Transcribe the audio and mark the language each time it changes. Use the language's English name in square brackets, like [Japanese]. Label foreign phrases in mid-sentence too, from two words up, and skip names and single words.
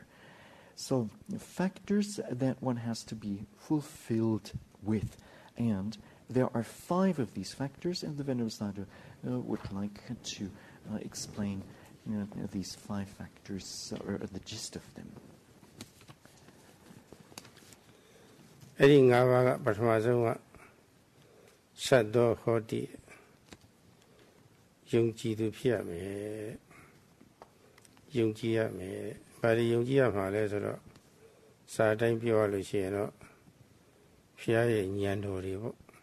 [English] So factors that one has to be fulfilled with. And there are 5 of these factors, and the Venerable Sayadaw would like to explain these 5 factors, or the gist of them. [Burmese] အဲ့ဒီ၅ပါးကပထမဆုံးကသတ္တောဟောတိယုံကြည်သူဖြစ်ရမယ်ယုံကြည်ရမယ်ဘာလို့ယုံကြည်ရမှာလဲဆိုတော့စာတိုင်းပြောရလို့ရှိရင်တော့ဘုရားရဲ့ဉာဏ်တော်တွေပေါ့